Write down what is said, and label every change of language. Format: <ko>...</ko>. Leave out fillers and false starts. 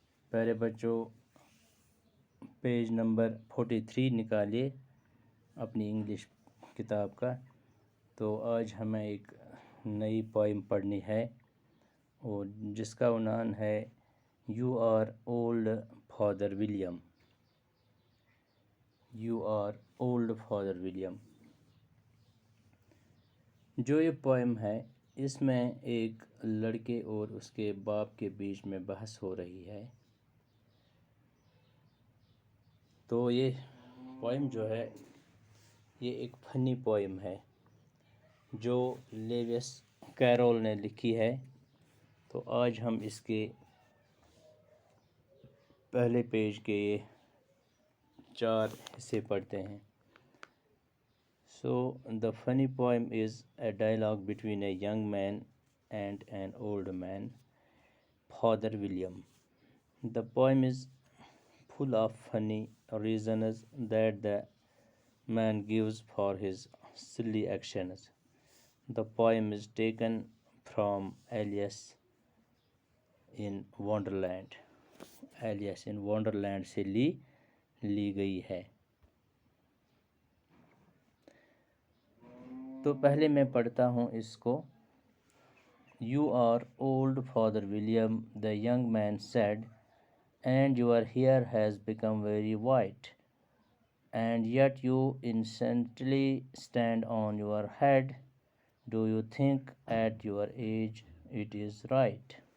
<ur>پہلے بچوں page number 43 نکالیے اپنی انگلش کتاب کا. تو آج ہمیں ایک نئی پوئم پڑھنی ہے اور جس کا عنوان ہے you are old father William.</ur> <en>You are old father William.</en> <ur>جو یہ پوئم ہے اس میں ایک لڑکے اور اس کے باپ کے بیچ میں بحث ہو رہی ہے. تو یہ پوئم جو ہے یہ ایک فنی پوئم ہے جو لیوس کیرول نے لکھی ہے. تو آج ہم اس کے پہلے پیج کے یہ 4 حصے پڑھتے ہیں.</ur> <en>So the funny poem is a dialogue between a young man and an old man, Father William. The poem is full of funny reasons that the man gives for his silly actions. The poem is taken from Alice in Wonderland.</en> <ur>Alice in Wonderland سے لی گئی ہے. تو پہلے میں پڑھتا ہوں اس کو.</ur> <en>You are old, Father William, the young man said, and your hair has become very white, and yet you innocently stand on your head. Do you think at your age it is right?</en>